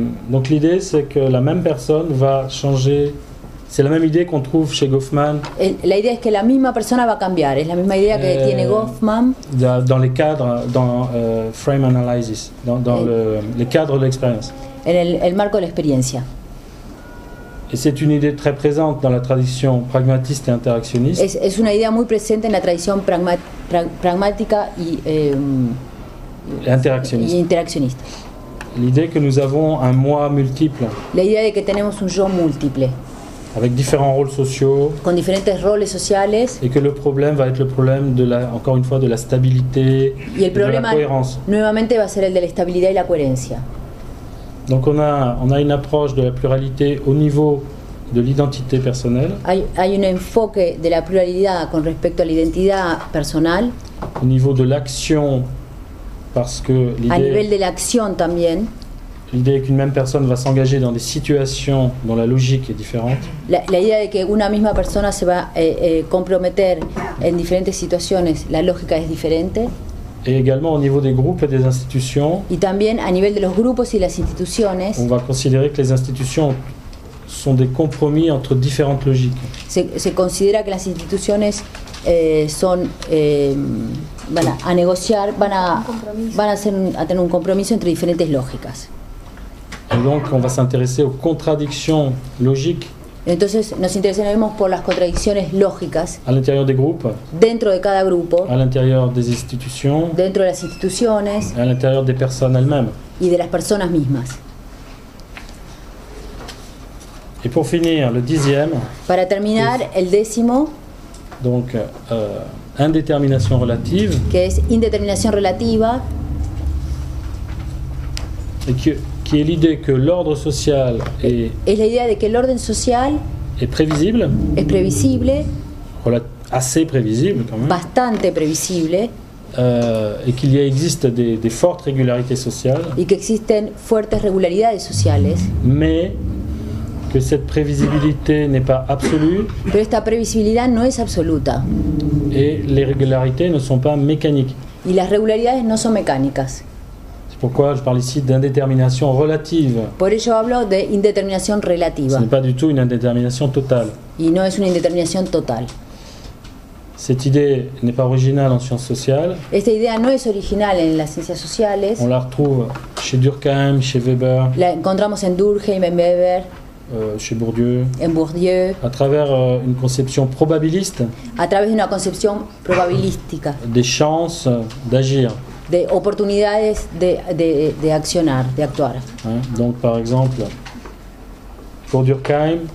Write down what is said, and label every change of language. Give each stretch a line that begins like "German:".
French: Donc l'idée c'est que la même personne va changer. C'est la même idée qu'on trouve chez Goffman
Spanish: La idea es que la misma persona va a cambiar, es la misma idea que tiene Goffman
French: dans les cadres, dans frame analysis, dans les cadres de l'expérience.
Spanish: en el marco de la experiencia.
French: Et c'est une idée très présente dans la tradition pragmatiste et interactionniste.
Spanish: Es una idea muy presente en la tradición pragmática y
French: Interactionniste.
Spanish: interaccionista.
French: L'idée que nous avons un moi multiple,
Spanish: La idea de que tenemos un yo múltiple,
French: avec différents rôles sociaux,
Spanish: con diferentes roles sociales,
French: et que le problème va être le problème encore une fois, de la stabilité,
Spanish: y el
French: et de la
Spanish: problema
French: cohérence.
Spanish: nuevamente va a ser el de la estabilidad y la coherencia.
French: Donc on a une approche de la pluralité au niveau de l'identité personnelle.
Spanish: Hay un enfoque de la pluralidad con respecto a la identidad personal.
French: Au niveau de l'action, parce que
Spanish: a nivel de la acción también.
French: L'idée est qu'une même personne va s'engager dans des situations dont la logique est différente.
Spanish: La idea de que una misma persona se va a comprometer en diferentes situaciones, la lógica es diferente.
French: Et également au niveau des groupes et des institutions.
Spanish: Y también a nivel de los grupos y las instituciones.
French: On va considérer que les institutions sont des compromis entre différentes logiques.
Spanish: Se considera que las instituciones van a negociar, van a tener un compromiso entre diferentes lógicas.
French: Et donc on va s'intéresser aux contradictions logiques.
Spanish: Entonces nos interesaremos por las contradicciones lógicas
French: à l'intérieur des groupes,
Spanish: dentro de cada grupo,
French: à l'intérieur des institutions,
Spanish: dentro de las instituciones,
French: à l'intérieur des personnes elles-mêmes.
Spanish: Y de las personas mismas.
French: Et pour finir, le 10e.
Spanish: Para terminar, el 10º.
French: Donc, indétermination relative.
Spanish: Que es indeterminación relativa.
French: Et qui est l'idée que l'ordre social est.
Spanish: Es la idea de que el orden social.
French: Est prévisible.
Spanish: Es previsible.
French: Assez prévisible quand même.
Spanish: Bastante previsible.
French: Et qu'il existe des fortes régularités sociales.
Spanish: Y que existen fuertes regularidades sociales.
French: Mais que cette prévisibilité n'est pas absolue.
Spanish: Pero esta previsibilidad no es absoluta.
French: Et les régularités ne sont pas mécaniques.
Spanish: Y las regularidades no son mecánicas.
French: C'est pourquoi je parle ici d'indétermination relative.
Spanish: Por ello hablo de indeterminación relativa.
French: Ce n'est pas du tout une indétermination totale.
Spanish: Y no es una indeterminación total.
French: Cette idée n'est pas originale en sciences sociales.
Spanish: Esta idea no es original en las ciencias sociales.
French: On la retrouve chez Durkheim, chez Weber.
Spanish: La encontramos en Durkheim, en Weber.
French: Chez Bourdieu.
Spanish: En Bourdieu.
French: À travers une conception probabiliste.
Spanish: A través de una concepción probabilística.
French: Des chances d'agir.
Spanish: De oportunidades de accionar, de actuar.
French: Donc par exemple, pour Durkheim.